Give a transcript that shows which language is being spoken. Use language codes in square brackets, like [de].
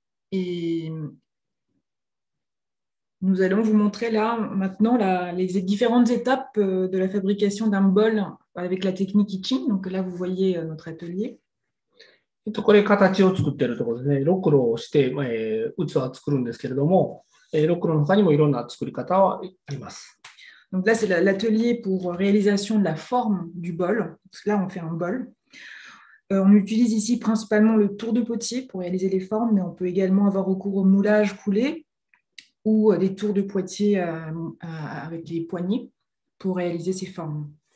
[fr] Et nous allons vous montrer là maintenant les différentes étapes de la fabrication d'un bol avec la technique etching. Donc là, vous voyez notre atelier. [ja] これ形を作っているところですね。ろくろをして、器を作るんですけれども、ろくろの他にもいろんな作り方はあります。 [fr] Donc là, c'est l'atelier pour réalisation de la forme du bol. Parce que là, on fait un bol. On utilise ici principalement le tour de potier pour réaliser les formes, mais on peut également avoir recours au moulage coulé ou des tours de potier avec les poignées pour réaliser ces formes.